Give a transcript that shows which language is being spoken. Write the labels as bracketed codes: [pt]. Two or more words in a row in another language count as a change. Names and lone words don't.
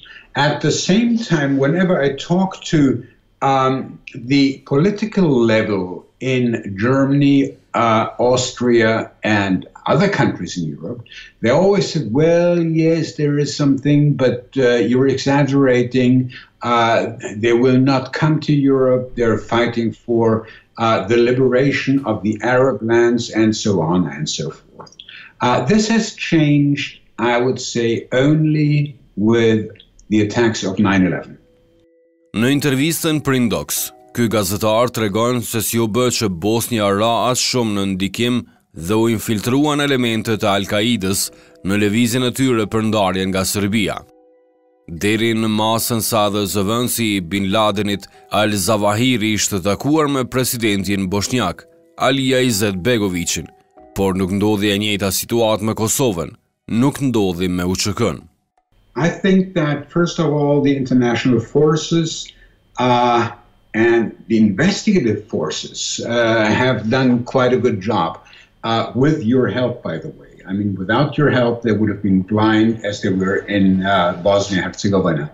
[en] At the same time, whenever I talk to the political level in Germany, Austria, and other countries in Europe, they always said, "Well, yes, there is something, but you're exaggerating. They will not come to Europe. They're fighting for the liberation of the Arab lands," and so on and so forth. This has changed, I would say, only with the attacks of 9/11. [sq] Në intervistën për Indox, ky gazetar tregon se si u bë që Bosnja ra as shumë në ndikim dhe u infiltruan elementet e Al-Qaidës në lëvizjen e tyre për ndarjen nga Serbia. Deri në masën sa dhe zëvendësi i Bin Ladenit, Al-Zawahiri ishte takuar me presidentin bosnjak, Alija Izetbegovićin, por nuk ndodhi e njëjta situatë me Kosovën, nuk ndodhi me UÇK-n. [en] I think that, first of all, the international forces and the investigative forces have done quite a good job, with your help, by the way. I mean, without your help, they would have been blind as they were in Bosnia and Herzegovina.